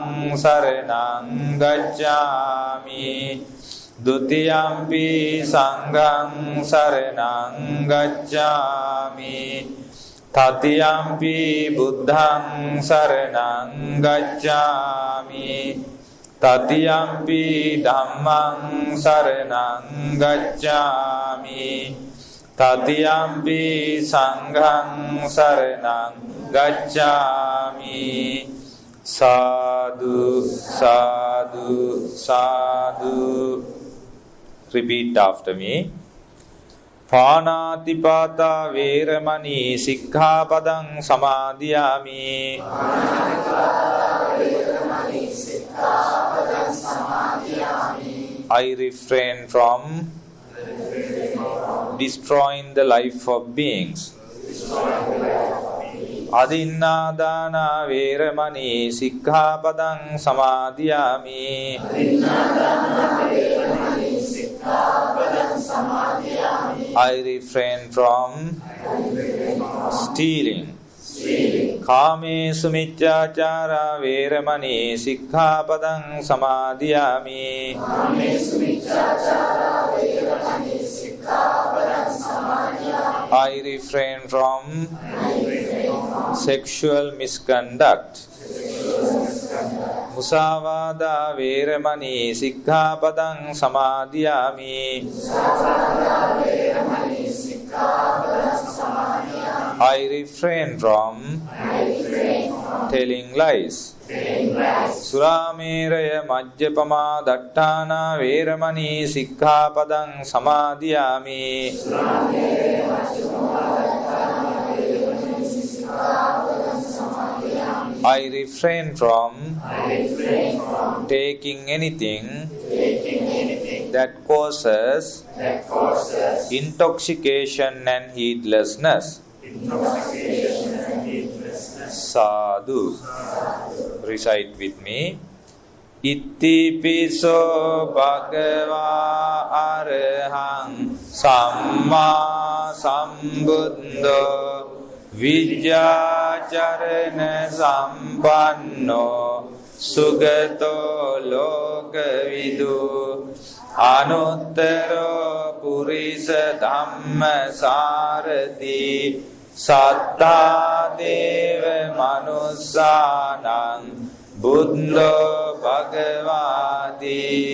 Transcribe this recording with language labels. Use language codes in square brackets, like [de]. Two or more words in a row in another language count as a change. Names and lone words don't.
[pi] saraṇaṃ gacchāmi, Dutiyampi Saṅghaṃ saraṇaṃ gacchāmi, Tatiyampi Buddhaṃ saraṇaṃ gacchāmi, Tatiyampi Dhammaṃ saraṇaṃ gacchāmi, Tatiyampi Saṅghaṃ saraṇaṃ gacchāmi. Sadhu, sadhu, sadhu. [en] Repeat after me. [pi] Pānātipātā vēramaṇī sikkhapadam samādhiyāmi. [en] I refrain from destroying the life of beings. [pi] Adinādāna vēramaṇī sikkhapadam samādhiyāmi. [en] I refrain from stealing. [pi] Kāmesu miccācārā vēramaṇī sikkhapadam samādhiyāmi. [en] I refrain from sexual misconduct. [pi] Musāvādā vēramaṇī sikkhapadam samādhiyāmi. [en] I refrain from telling lies. [pi] Suramēraya majjapamā daṭṭhāna vēramaṇī sikkhapadam samādhiyāmi. [en] I refrain from taking anything that causes intoxication and heedlessness. Sadhu. Recite with me. [pi] Ittipiso bhagavā arahaṃ sammā sambuddho Vidyācarana sampanno sugato lokavidu anuttaro purisa dhamma sārati sattā deva manussānaṃ buddho bhagavāti